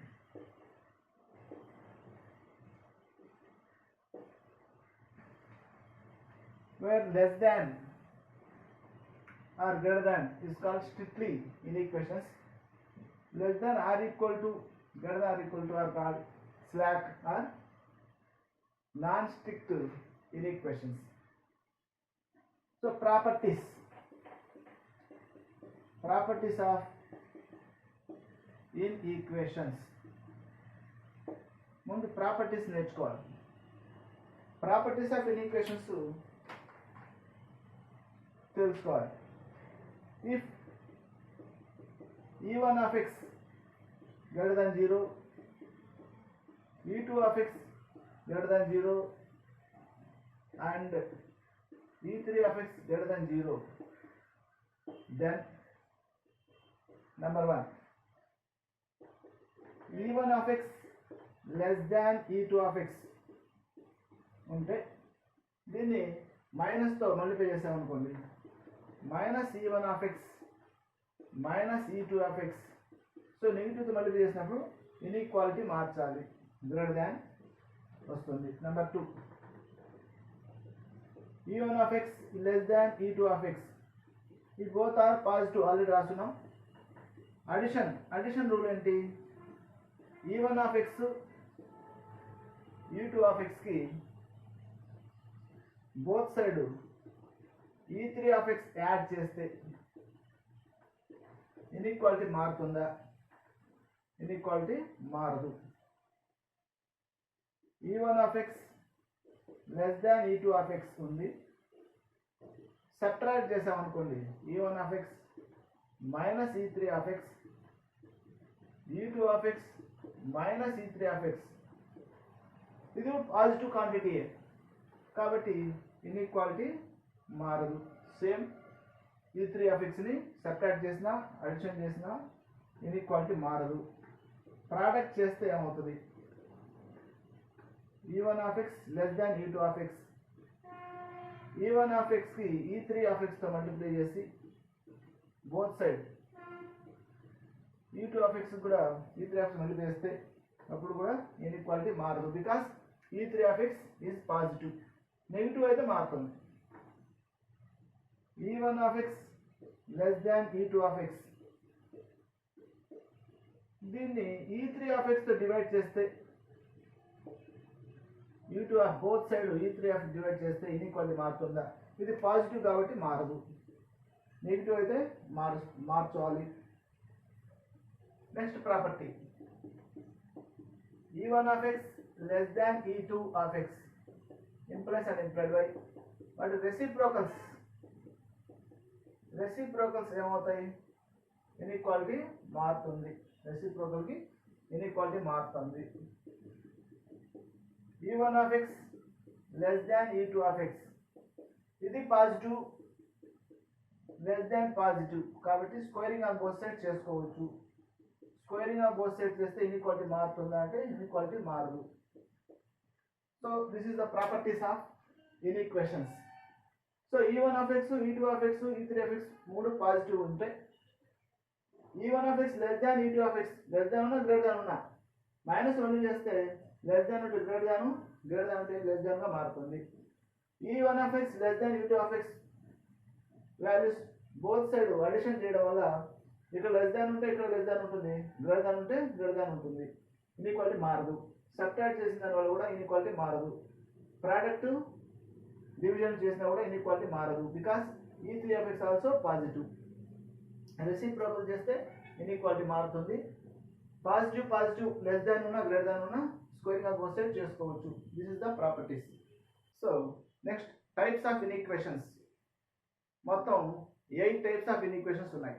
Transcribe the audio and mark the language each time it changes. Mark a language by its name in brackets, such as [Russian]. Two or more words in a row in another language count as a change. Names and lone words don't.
[English] Where less than or greater than is called strictly inequations. Less than or equal to, greater than or equal to are called slack or non-strict inequations. So properties of inequations. [Telugu] ముందు ప్రాపర్టీస్ నేర్చుకోవాలి. [English] properties of inequations [Telugu] తెలుసుకోవాలి. [English] ఇఫ్ E1 of x greater than 0, E2 of x greater than 0 and E3 of x greater than 0, then number 1, E1 of x less than E2 of x [Telugu] ఉంటే దీన్ని మైనస్తో మల్టిప్లై చేసామనుకోండి, [English] minus E1 of x minus E2 of x. [Telugu] సో నెగిటివ్తో మల్టిప్లై చేసినప్పుడు ఇన్ఈక్వాలిటీ మార్చాలి, [English] greater than [Telugu] వస్తుంది. [English] నెంబర్ 2, E1 of x less than E2 of x, [Telugu] ఈ [English] both are positive, [Telugu] ఆల్రెడీ రాస్తున్నాం. [English] addition rule [Telugu] ఏంటి? [English] E1 of x E2 of x [Telugu] కి [English] both side E3 of x add [Telugu] చేస్తే ఇన్ఈక్వాలిటీ మారుతుందా? ఇన్ఈక్వాలిటీ మారదు. [English] E1 of x less than E2 of x [Telugu] ఉంది, సబ్ట్రాక్ట్ చేసామనుకోండి, [English] E1 of x minus E3 of x, E2 of x minus E3 of x, [Telugu] ఇది పాజిటివ్ క్వాంటిటీయే కాబట్టి ఇన్ఈక్వాలిటీ మారదు. [English] same E3 of x [Telugu] ని సబ్ట్రాక్ట్ చేసినా అడిషన్ చేసినా ఇన్ఈక్వాలిటీ మారదు. ప్రోడక్ట్ చేస్తే ఏమవుతుంది? [English] E1 of x less than E2 of x, E1 of x [Telugu] కి [English] E3 of x [Telugu] తో మల్టిప్లై చేసి [English] both side E2 of x [Telugu] కూడా [English] E3 of x multiply [Telugu] చేస్తే అప్పుడు కూడా ఇన్ఈక్వాలిటీ మారదు, [English] because E3 of x is positive. [Telugu] నెగిటివ్ అయితే మారుతుంది. [English] E1 of x less than E2 of x, [Telugu] దీన్ని [English] E3 of x [Telugu] తో డివైడ్ చేస్తే [English] E2 of both side E3 of [Telugu] డివైడ్ చేస్తే ఇన్ఈక్వాలిటీ మారుతుందా? ఇది పాజిటివ్ కాబట్టి మారదు, నెగిటివ్ అయితే మార్చాలి. [English] next property, E1 of x less than E2 of x implies and implied by [Telugu] వాటి రెసిప్రోకల్స్ ఏమవుతాయి? ఇన్ఈక్వాలిటీ మారుతుంది. రెసిప్రోకల్కి ఇన్ఈక్వాలిటీ మారుతుంది. [English] E1 of x less than E2 of x, [Telugu] ఇది పాజిటివ్, [English] less than positive [Telugu] కాబట్టి [English] squaring on both side [Telugu] చేసుకోవచ్చు. [English] squaring on both side [Telugu] చేస్తే ఇన్ఈక్వాలిటీ మారుతుందా అంటే ఇన్ఈక్వాలిటీ మారదు. [English] so this is the properties of inequations. [Telugu] సో [English] E1 of x, E2 of x, E3 of x [Telugu] మూడు పాజిటివ్ ఉంటే [English] E1 of x less than E2 of x, less than [Telugu] ఉన్నా [English] greater than [Telugu] ఉన్నా [English] minus 2 [Telugu] చేస్తే [English] less than [Telugu] ఉంటే [English] greater than, greater than [Telugu] ఉంటే [English] less thanగా [Telugu] మారుతుంది. [English] e1 of x less than u2 of x values both side addition [Telugu] చేయడం వల్ల ఇక్కడ [English] less than [Telugu] ఉంటే ఇక్కడ [English] less than [Telugu] ఉంటుంది, [English] greater than [Telugu] ఉంటే [English] greater than [Telugu] ఉంటుంది. ఇన్ఈక్వాలిటీ మారదు. సబ్ట్రాక్ట్ చేసిన దాని వల్ల కూడా ఇన్ఈక్వాలిటీ మారదు. [English] product division [Telugu] చేసినా కూడా ఇన్ఈక్వాలిటీ మారదు. [English] because e3 of x also positive. [Telugu] రెసిప్రోకల్ చేస్తే ఇన్ఈక్వాలిటీ మారుతుంది. పాజిటివ్ పాజిటివ్ [English] less than [Telugu] ఉన్నా [English] greater than [Telugu] ఉన్నా [English] squaring of both side [Telugu] చేసుకోవచ్చు. [English] this is the properties. so next types of inequations. [Telugu] మొత్తం 8 [English] types of inequations [Telugu] ఉన్నాయి.